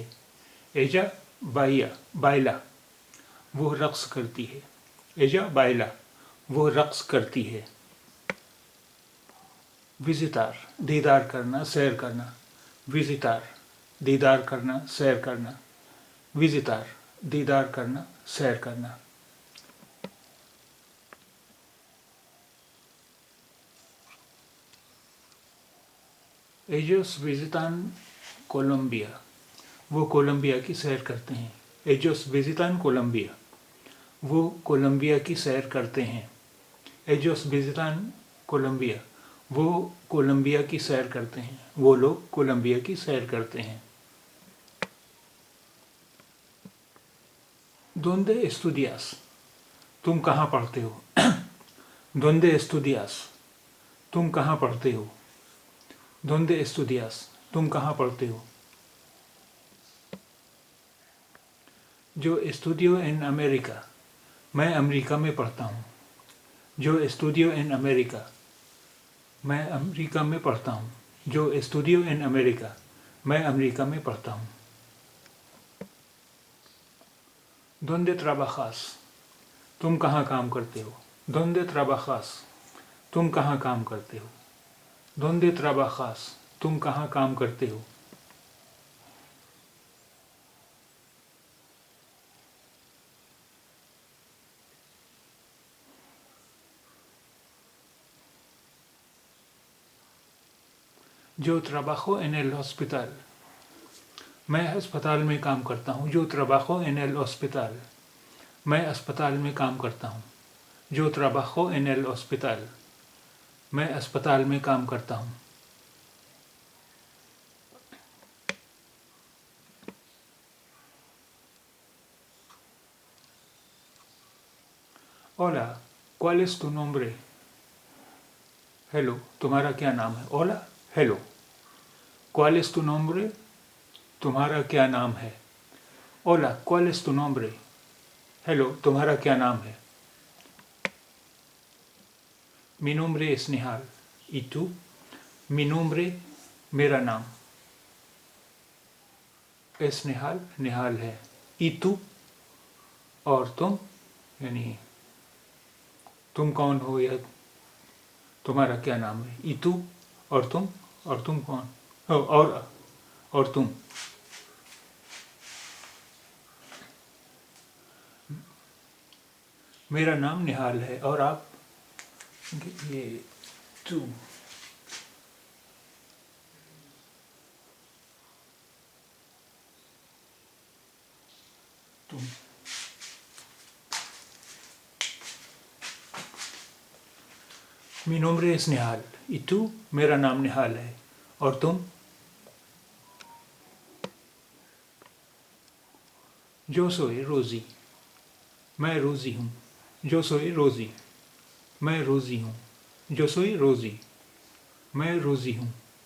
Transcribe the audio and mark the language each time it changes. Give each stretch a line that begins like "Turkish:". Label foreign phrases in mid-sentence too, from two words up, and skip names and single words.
Spanish: ella baila,
Urdu: وہ رقص کرتی ہے.
Spanish: ella baila,
Urdu: وہ رقص کرتی ہے. visitar, دیدار کرنا، سیر کرنا. visitar, دیدار کرنا، سیر کرنا.
Spanish: visitar,
Urdu: دیدار کرنا, سیر کرنا.
Spanish: Ellos visitan Colombia.
Urdu: وہ کولمبیا کی سیر کرتے ہیں.
Spanish: Ellos visitan Colombia.
Urdu: وہ کولمبیا کی سیر کرتے ہیں.
Spanish: Ellos visitan Colombia.
Urdu: وہ کولمبیا کی سیر کرتے ہیں. وہ لوگ کولمبیا کی سیر کرتے ہیں.
Spanish: ¿Dónde estudias?
Urdu: تم کہاں پڑھتے ہو.
Spanish: ¿Dónde estudias?
Urdu: تم کہاں پڑھتے ہو.
Spanish: ¿Dónde estudias?
Urdu: تم کہاں پڑھتے ہو.
Spanish: Yo estudio en América.
Urdu: میں امریکہ میں پڑھتا ہوں.
Spanish: Yo estudio en América.
Urdu: میں امریکہ میں پڑھتا ہوں.
Spanish: Yo estudio en América.
Urdu: میں امریکہ میں پڑھتا ہوں.
Spanish: ¿Dónde trabajas?
Urdu: تم کہاں کام کرتے ہو.
Spanish: ¿Dónde trabajas?
Urdu: تم کہاں کام کرتے ہو.
Spanish: ¿Dónde trabajas?
Urdu: تم کہاں کام کرتے ہو.
Spanish: Yo trabajo en el hospital.
Urdu: میں ہسپتال میں کام کرتا ہوں.
Spanish: Yo trabajo en el hospital.
Urdu: میں اسپتال میں کام کرتا ہوں.
Spanish: Yo trabajo en el hospital.
Urdu: میں اسپتال میں کام کرتا ہوں.
Spanish: Hola, ¿cuál es tu nombre?
English: Hello,
Urdu: تمہارا کیا نام ہے.
Spanish: Hola, hello. ¿Cuál es tu nombre?
Urdu: تمہارا کیا نام ہے.
Spanish: Hola, ¿cuál es tu nombre? Hello,
Urdu: تمہارا کیا نام ہے.
Spanish: Mi nombre es Nihal. ¿Y tú? Mi nombre,
Urdu: میرا نام. Es Nihal, نہال ہے.
Spanish: ¿Y tú?
Urdu: اور تم, یعنی تم کون ہو یا تمہارا کیا نام ہے.
Spanish: ¿Y tú?
Urdu: اور تم کون. اور تم. میرا نام نہال ہے اور آپ. یہ تو تم.
Spanish: Mi nombre es Nihal. ¿Y tú?
Urdu: میرا نام نہال ہے. اور تم.
Spanish: Yo soy Rosie.
Urdu: میں روزی ہوں.
Spanish: Yo soy Rosie.
Urdu: میں روزی ہوں.
Spanish: Yo soy Rosie.
Urdu: میں روزی ہوں.